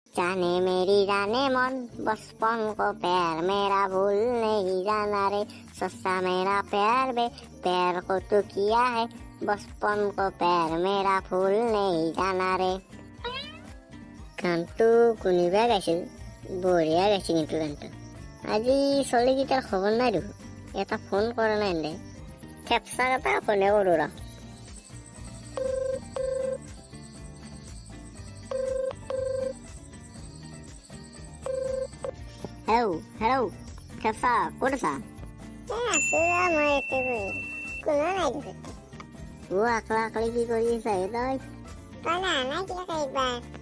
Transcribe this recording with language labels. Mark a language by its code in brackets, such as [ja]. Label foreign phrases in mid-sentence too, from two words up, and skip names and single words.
[hi] जाने मेरी जाने मन बचपन को प्यार मेरा भूल नहीं जाना रे सस्ता मेरा प्यार बे प्यार को तू किया है बचपन को प्यार मेरा भूल नहीं जाना रे [as] গানটো কোনোবাই গাইছিল বঢ়িয়া গাইছে কিন্তু গানটো আজি ছোৱালীকেইটাৰ খবৰ নাই দেখোন এটা ফোন কৰা নাই দে খেপচা এটা ফোনে কৰোঁ ৰ হেল্ল' খেপচা ক'ত আছা মই ইয়াতে কোনো নাই দেখোন আকলা আকলি কি কৰি আছা তই নাই কিবা একবাৰ